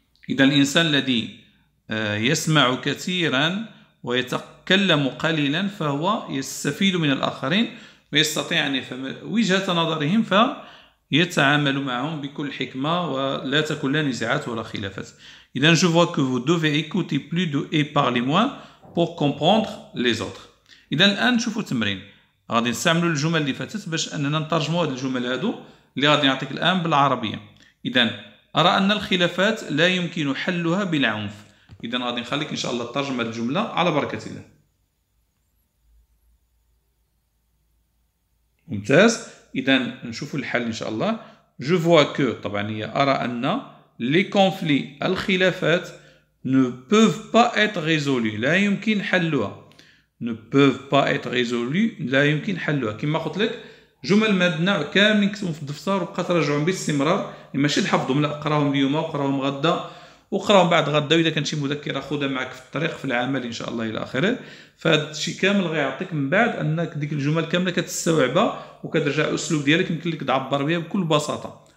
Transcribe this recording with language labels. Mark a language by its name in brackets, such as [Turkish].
[Arabic] إذا الإنسان الذي يسمع كثيرا ويتكلم قليلا فهو يستفيد من الآخرين ويستطيع أن يفهم وجهة نظرهم فيتعامل معهم بكل حكمة ولا تكون لا نزاعات ولا خلافات. [French] إذا je vois que vous devez écouter plus et parler moins pour comprendre les autres. [Arabic] إذا الآن نشوفوا التمرين. غادي نستعملوا الجمل اللي فاتت باش أننا نترجموا هذه الجمل هذو اللي غادي نعطيك الآن بالعربية. إذا أرى أن الخلافات لا يمكن حلها بالعنف. إذا غادي نخليك إن شاء الله تترجم هذه الجملة على بركة الله. ممتاز. إذا نشوفوا الحل إن شاء الله. [French] Je vois que [Arabic] طبعا هي أرى أن [French] les conflits [Arabic] الخلافات [French] ne peuvent pas être résolus [Arabic] لا يمكن حلها. [French] ne peuvent pas être résolus [Arabic] لا يمكن حلها. كما قلت لك جمل من هذا النوع كاملين كتبهم في الدفتر وبقى تراجعهم باستمرار. ماشي تحفظهم لا قراهم اليوم وقراهم غدا وقراهم بعد غدا وإذا كان شي مذكرة خذها معك في الطريق في العمل إن شاء الله إلى آخره. فهذا الشيء كامل غيعطيك من بعد أنك ديك الجمل كاملة كتستوعبها وكترجع الأسلوب ديالك يمكن لك تعبر بها بكل بساطة.